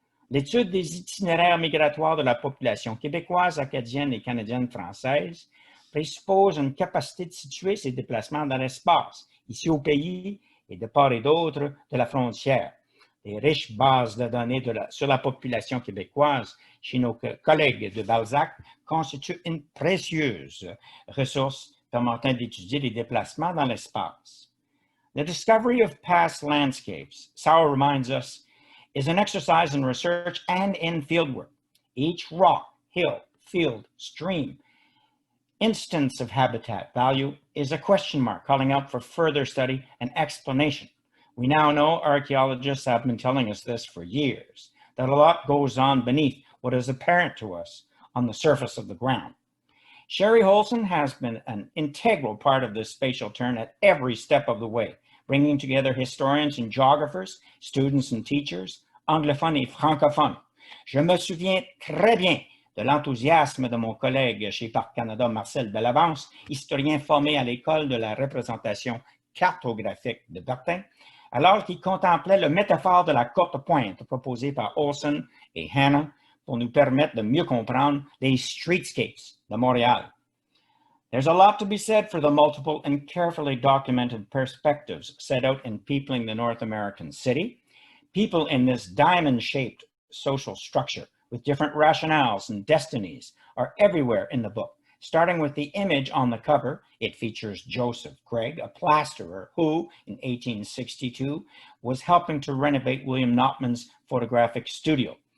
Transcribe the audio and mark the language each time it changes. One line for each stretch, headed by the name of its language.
French: L'étude des itinéraires migratoires de la population québécoise, acadienne et canadienne-française présuppose une capacité de situer ces déplacements dans l'espace, ici au pays et de part et d'autre de la frontière. Les riches bases de données sur la population québécoise chez nos collègues de Balzac constituent une précieuse ressource permettant d'étudier les déplacements dans l'espace.
English: The discovery of past landscapes, Sauer reminds us, is an exercise in research and in fieldwork. Each rock, hill, field, stream, instance of habitat value is a question mark calling out for further study and explanation. We now know, archaeologists have been telling us this for years, that a lot goes on beneath what is apparent to us on the surface of the ground. Sherry Olson has been an integral part of this spatial turn at every step of the way, bringing together historians and geographers, students and teachers, anglophones
French: et francophones. Je me souviens très bien de l'enthousiasme de mon collègue chez Parc Canada, Marcel Bellavance, historien formé à l'école de la représentation cartographique de Bertin, alors qu'il contemplait le métaphore de la courte pointe proposée par Olson et Hanna pour nous permettre de mieux comprendre les streetscapes de Montréal.
English: There's a lot to be said for the multiple and carefully documented perspectives set out in Peopling the North American City. People in this diamond-shaped social structure with different rationales and destinies are everywhere in the book. Starting with the image on the cover, it features Joseph Craig, a plasterer who, in 1862, was helping to renovate William Notman's photographic studio.